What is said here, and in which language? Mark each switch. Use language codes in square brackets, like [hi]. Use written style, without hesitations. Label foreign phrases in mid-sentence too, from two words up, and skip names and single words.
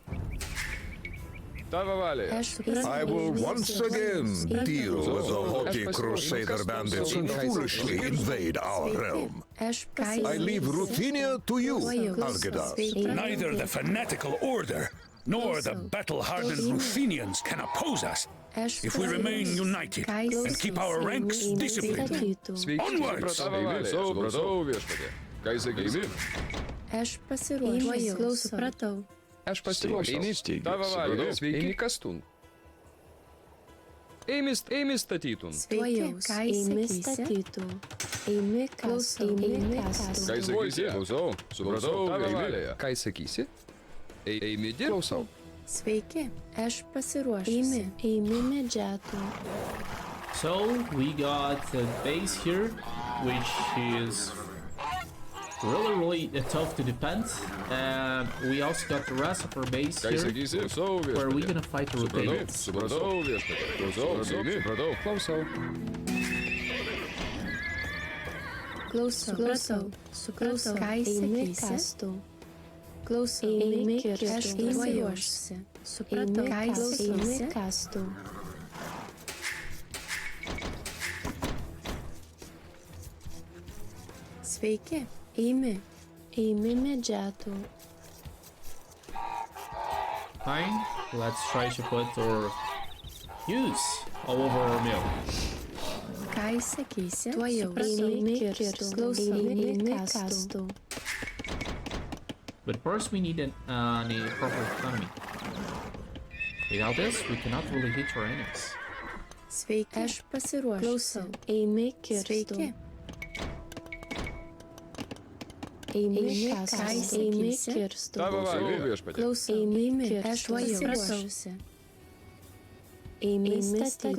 [en] I will once again deal with the haughty Crusader bandits who foolishly invade our realm. I leave Ruthenia to you, Algirdas. Neither the fanatical order nor the battle-hardened Ruthenians can oppose us if we remain united and keep our ranks disciplined. Onwards! [lt] Aš pasiruošęs. Eimi kastun. Eimi statytun. Eimi statytų. Eimi kastų. Ką sakysi? Klausau. Supratau. Ką sakysi? Eimi dirbau. Sveiki. Aš pasiruošęs. Eimi medžiotų. [en] So we got a base here, which is really tough to defend. We also got the rest of our base [lt] Ką [en] here, [lt] sakysi? Klausau, [en] where we're [lt] viešpatie. [en] gonna fight the [lt] Supratau, [en] rotations. [lt] supratau, viešpatie. Klausau, supratau. Klausau. Klausau. Supratau. Ką sakysi? Klausau. Eime kirstu. Ruošiuosi. Supratau. Ką sakysi? Kastu. Sveiki. Eime medžiatų. [en] Fine, let's try to put our use all over our mill. [lt] Ką sakysi? Tuojau. Eime kirstu. Klausau. Eime kastu. [en] But first we need a proper economy. Without this, we cannot really hit our enemies. [lt] Sveiki. Aš pasiruošiu. Klausau. Eime kirstu. Sveiki. Eime kastu. Eime kirstu. Tavo valia, viešpatie. Klausau. Eime kirstu. Aš pasiruošusi. Eime statyti.